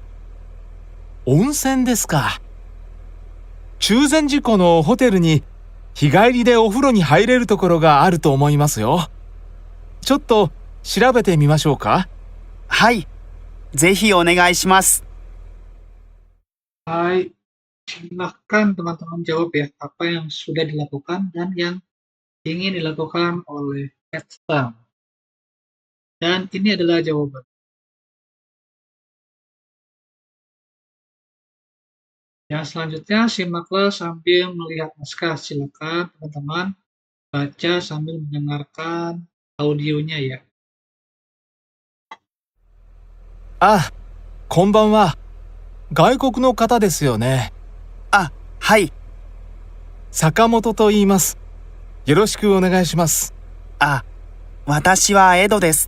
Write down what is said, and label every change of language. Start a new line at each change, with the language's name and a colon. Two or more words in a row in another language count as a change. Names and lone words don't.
Japanese: 温泉ですか。中禅寺湖のホテルに日帰りでお風呂に入れるところがあると思いますよ。ちょっと調べてみましょうか。はい、ぜひお願いします。
Indonesian: Hai, silahkan teman-teman jawab ya apa yang sudah dilakukan dan yang ingin dilakukan oleh Ed Stang. Dan ini adalah jawaban. Yang selanjutnya simaklah sambil melihat naskah. Silakan teman-teman baca sambil mendengarkan audionya ya.
Japanese: あ、こんばんは。外国の方ですよね。あ、はい。坂本と言います。よろしくお願いします。あ、私はエドです。